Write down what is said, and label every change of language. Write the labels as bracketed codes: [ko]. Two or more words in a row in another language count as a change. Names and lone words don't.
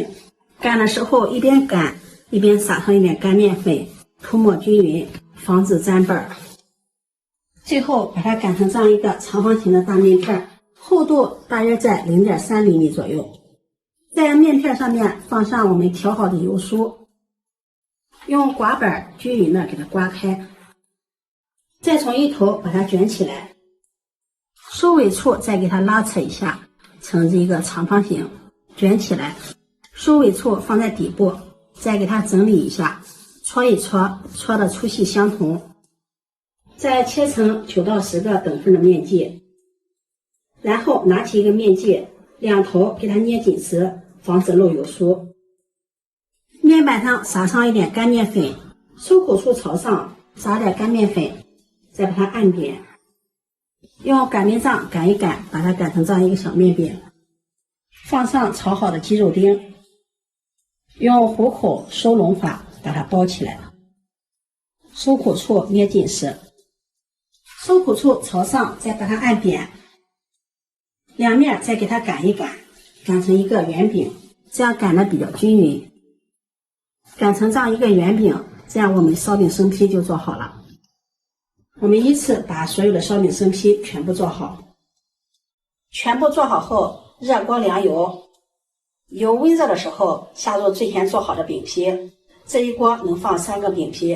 [zh] 擀的時候一邊擀一邊撒上一點乾面粉，塗抹均匀，防止粘瓣。最後把它擀成這樣一個長方形的大面片，厚度大約在0.3厘米左右。在面片上面放上我們調好的油酥，用刮板均匀的給它刮開，再從一頭把它捲起來，收尾處再給它拉扯一下，成一個長方形，捲起來，收尾處放在底部，再給它整理一下，搓一搓，搓的粗細相同，再切成9到10個等份的面劑，然後拿起一個面劑，兩頭給它捏緊實，防止漏油酥。面板上撒上一點乾面粉，收口處朝上，撒點乾面粉，再把它按扁，用擀面杖擀一擀，把它擀成這樣一個小面餅。放上炒好的雞肉丁，用虎口收攏法把它包起來。收苦處捏緊實，收苦处朝上，再把它按扁，两面再给它擀一擀，擀成一个圆饼，这样擀的比较均匀。擀成这樣一個圓餅，這樣我們燒餅生坯就做好了。我們依次把所有的燒餅生坯全部做好。全部做好後，熱鍋涼油，油溫熱的時候下入最先做好的餅坯，這一鍋能放3個餅坯。